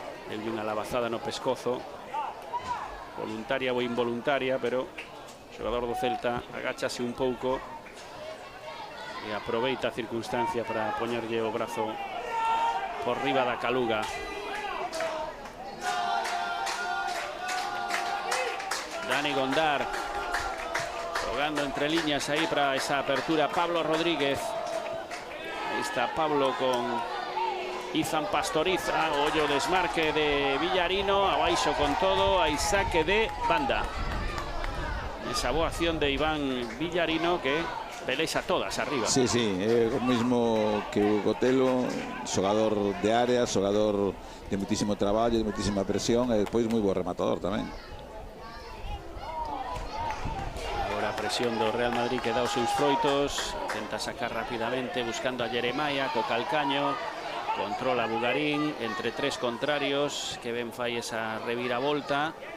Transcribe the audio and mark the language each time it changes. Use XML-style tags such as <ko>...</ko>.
<gl>El de unha labazada no pescozo. Voluntaria ou involuntaria, pero o xogador do Celta agáchase un pouco e aproveita a circunstancia para poñerlle o brazo por riba da caluga. Dani Gondar</gl> <es>jugando entre líneas</es> <gl>aí para esa apertura. Pablo Rodríguez.</gl> <es>Ahí está Pablo con Izan Pastoriza.</es> <gl>Ollo desmarque de Villarino. Abaixo con todo.</gl> <es>Hay saque de banda.</es> <gl>Esa boa acción de Iván Villarino que pelexa todas arriba. Sí, é o mismo que o Gotelo, xogador de área, xogador de muitísimo traballo, de muitísima presión e despois moi bo rematador tamén. Agora a presión do Real Madrid que dá os seus froitos, tenta sacar rapidamente buscando a Jeremiah co calcaño, controla Bugarín entre tres contrarios que ben fai esa reviravolta.</gl>